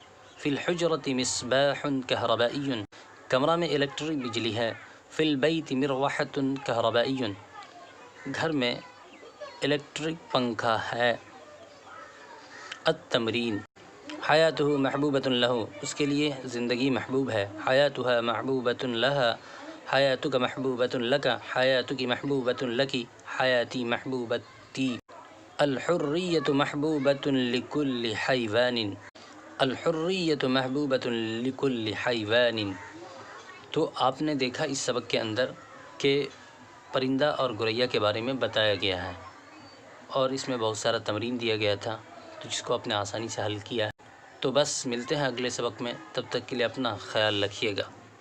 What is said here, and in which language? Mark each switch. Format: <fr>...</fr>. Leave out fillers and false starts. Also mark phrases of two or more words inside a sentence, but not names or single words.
<ar>فی الحجرۃ مصباح کہربائی،</ar> <ur>کمرہ میں الیکٹرک بجلی ہے۔</ur> <ar>فی البیت مروحۃ کہربائی،</ar> <ur>گھر میں الیکٹرک پنکھا ہے۔</ur> <ar>التمرین، حیاتہ محبوبۃ لہ،</ar> <ur>اس کے لیے زندگی محبوب ہے۔</ur> <ar>حیاتها محبوبۃ لہا، حیاتک محبوبۃ لک، حیاتک محبوبۃ لکی، حیاتی محبوبتی۔ الحریۃ محبوبۃ لکل حیوان، الحریۃ محبوبۃ لکل حیوان۔</ar> <ur>تو آپ نے دیکھا اس سبق کے اندر کہ پرندہ اور گوریا کے بارے میں بتایا گیا ہے، اور اس میں بہت سارا تمرین دیا گیا تھا، تو جس کو آپ نے آسانی سے حل کیا ہے۔ تو بس ملتے ہیں اگلے سبق میں، تب تک کے لیے اپنا خیال رکھیے گا۔</ur>